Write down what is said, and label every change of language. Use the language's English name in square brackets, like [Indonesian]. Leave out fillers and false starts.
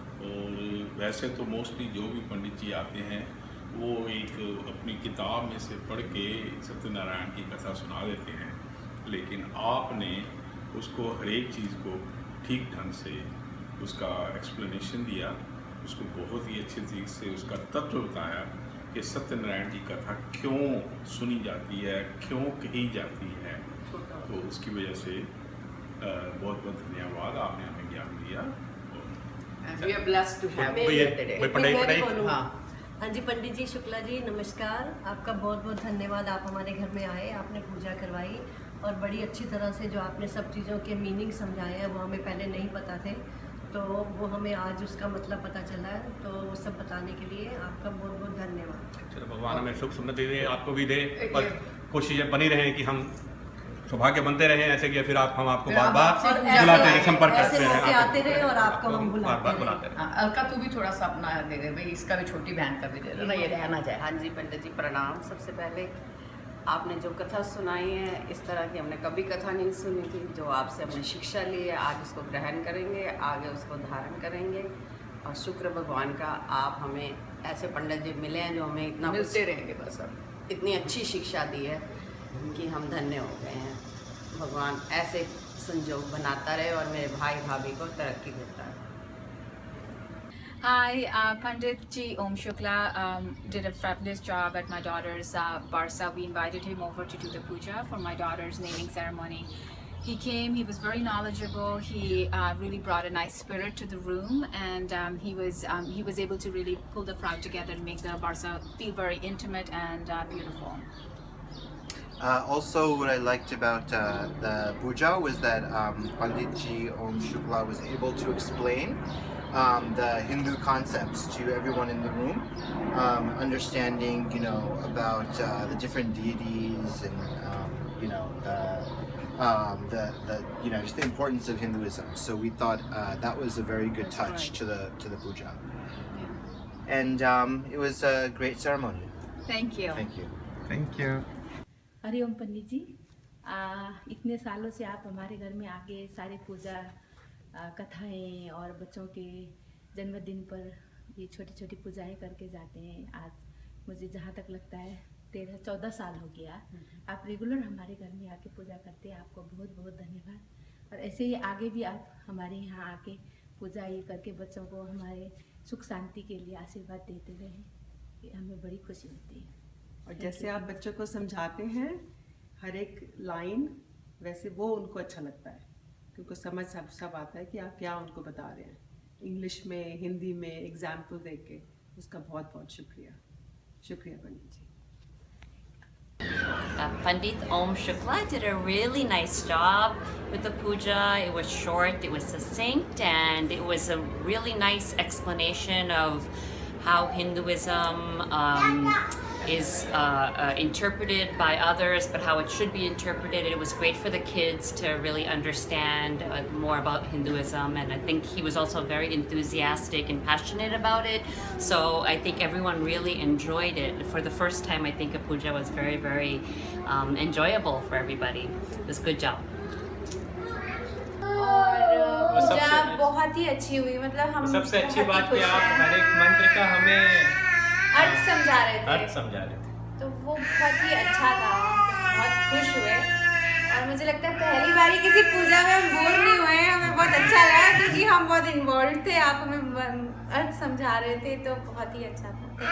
[Hindi] और वैसे तो मोस्टली जो भी पंडित जी आते हैं वो एक अपनी किताब में से पढ़ के सत्यनारायण की कथा सुना देते हैं, लेकिन आपने उसको हर एक चीज़ को ठीक ढंग से उसका एक्सप्लेनेशन दिया, उसको बहुत ही अच्छे तरीके से उसका तत्व बताया कि सत्यनारायण की कथा क्यों सुनी जाती है, क्यों कही जाती है. तो उसकी वजह से बहुत बहुत धन्यवाद, आपने हमें ज्ञान दिया. [English] We are blessed to have you here today. [Hindi] हाँ जी, पंडित जी शुक्ला जी नमस्कार. आपका बहुत बहुत धन्यवाद. आप हमारे घर में आए, आपने पूजा करवाई और बड़ी अच्छी तरह से जो आपने सब चीज़ों के मीनिंग समझाए हैं वो हमें पहले नहीं पता थे, तो वो हमें आज उसका मतलब पता चला है. तो वो सब बताने के लिए आपका बहुत बहुत धन्यवाद. चलो, भगवान हमें सुख समृद्धि दे, आपको भी दे और कुछ चीज़ें बनी रहें कि हम सौभाग्य बनते रहें ऐसे कि फिर हम आपको बार बार बुलाते रहे, संपर्क करते रहे, आते रहे और आपको हम बुलाते रहे. अलका, तू भी थोड़ा सा अपना दे दे भाई, इसका भी छोटी बहन का भी दे दे ना, ये रहना जाए. हाँ जी पंडित जी प्रणाम. सबसे पहले आपने जो कथा सुनाई है, इस तरह की हमने कभी कथा नहीं सुनी थी. जो आपसे हमने शिक्षा ली है, आज उसको ग्रहण करेंगे, आगे उसको धारण करेंगे. और शुक्र भगवान का आप हमें ऐसे पंडित जी मिले हैं जो हमें इतना मिलते रहेंगे बस. अब इतनी अच्छी शिक्षा दी है कि हम धन्य हो गए हैं. भगवान ऐसे संजोग बनाता रहे और मेरे भाई भाभी को तरक्की देता रहे. [English] Hi, Pandit Ji Om Shukla did a fabulous job at my daughter's Barsa. We invited him over to do the puja for my daughter's naming ceremony. He came, he was very knowledgeable, he really brought a nice spirit to the room, and he was able to really pull the crowd together and make the Barsa feel very intimate and beautiful. Also, what I liked about the puja was that Pandit Ji Om Shukla was able to explain the Hindu concepts to everyone in the room, understanding, about the different deities and, just the importance of Hinduism. So we thought that was a very good touch to the puja, and it was a great ceremony. Thank you. Thank you. Thank you. [Hindi] Hariom पंडित जी, इतने सालों से आप हमारे घर में आके सारी पूजा कथाएं और बच्चों के जन्मदिन पर ये छोटी छोटी पूजाएं करके जाते हैं. आज मुझे जहाँ तक लगता है 13-14 साल हो गया आप रेगुलर हमारे घर में आके पूजा करते हैं. आपको बहुत बहुत धन्यवाद. और ऐसे ही आगे भी आप हमारे यहाँ आके पूजा ये करके बच्चों को हमारे सुख शांति के लिए आशीर्वाद देते रहें, ये हमें बड़ी खुशी होती है. और जैसे आप बच्चों को समझाते हैं हर एक लाइन, वैसे वो उनको अच्छा लगता है क्योंकि समझ सब आता है कि आप क्या उनको बता रहे हैं. इंग्लिश में, हिंदी में एग्जाम्पल देके के उसका बहुत बहुत शुक्रिया. शुक्रिया पंडित जी. [English] Pandit Om Shukla did a really nice job with the puja. It was short, it was succinct, and it was a really nice explanation of how Hinduism is interpreted by others, but how it should be interpreted. It was great for the kids to really understand more about Hinduism, and I think he was also very enthusiastic and passionate about it. So I think everyone really enjoyed it. For the first time, I think a puja was very, very enjoyable for everybody. It was a good job. [Hindi] और पूजा बहुत ही अच्छी हुई, मतलब हम सबसे अच्छी बात कि आप हर एक मंत्र का हमें अर्थ समझा रहे थे, तो वो बहुत ही अच्छा था, बहुत खुश हुए। और मुझे लगता है पहली बारी किसी पूजा में हम बोर नहीं हुए, हमें बहुत अच्छा लगा क्योंकि हम बहुत इन्वॉल्व थे, आप हमें अर्थ समझा रहे थे, तो बहुत ही अच्छा था।